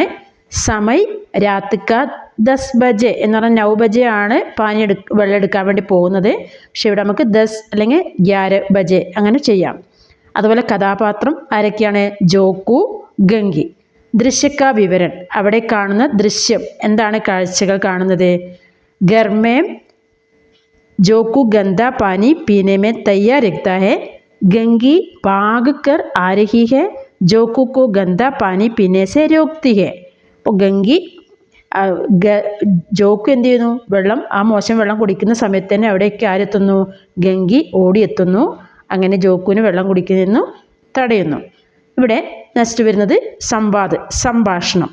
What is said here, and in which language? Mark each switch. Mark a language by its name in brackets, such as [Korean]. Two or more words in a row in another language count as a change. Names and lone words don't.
[Hindi] समय रात का 10 बजे [Malayalam] എന്ന് പറഞ്ഞാൽ 9 ബജെ ആണ് വെള്ളം എടുക്കാൻ വേണ്ടി പോകുന്നത്. പക്ഷെ ഇവിടെ നമുക്ക് 10 അല്ലെങ്കിൽ 11 ബജെ അങ്ങനെ ചെയ്യാം. അതുപോലെ കഥാപാത്രം ആരൊക്കെയാണ്? ജോക്കു, ഗംഗി. [Hindi] दृश्य का विवरण, [Malayalam] അവിടെ കാണുന്ന ദൃശ്യം എന്താണ്? കാഴ്ചകൾ കാണുന്നത്. [Hindi] ഗർമേം जोकू गंदा पानी पीने में तैयार रखता है. गंगी भाग कर आ रही है, जोकू को गंदा पानी पीने से रोकती है. [Malayalam] അപ്പോൾ ഗംഗി ജോക്കു എന്ത് ചെയ്യുന്നു? വെള്ളം, ആ മോശം വെള്ളം കുടിക്കുന്ന സമയത്ത് തന്നെ അവിടേക്ക് ആരെത്തുന്നു? ഗംഗി ഓടിയെത്തുന്നു. അങ്ങനെ ജോക്കുവിന് വെള്ളം കുടിക്കുന്നതിന് തടയുന്നു. ഇവിടെ നെക്സ്റ്റ് വരുന്നത് സംഭാഷണം.